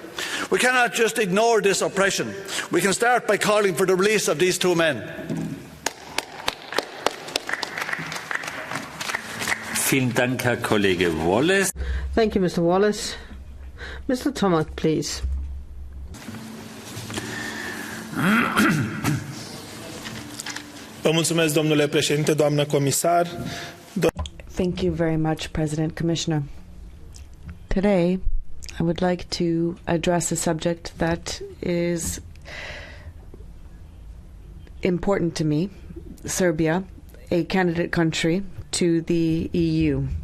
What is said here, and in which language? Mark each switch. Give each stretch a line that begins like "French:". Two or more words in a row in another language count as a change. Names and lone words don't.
English: We cannot just ignore this oppression. We can start by calling for the release of these two men. Thank you, Mr. Wallace. Mr. Tomac, please.
Romanian: Vă mulțumesc, domnule președinte, doamnă comisar.
English: Thank you very much, President, Commissioner. Today, I would like to address a subject that is important to me, Serbia, a candidate country to the EU.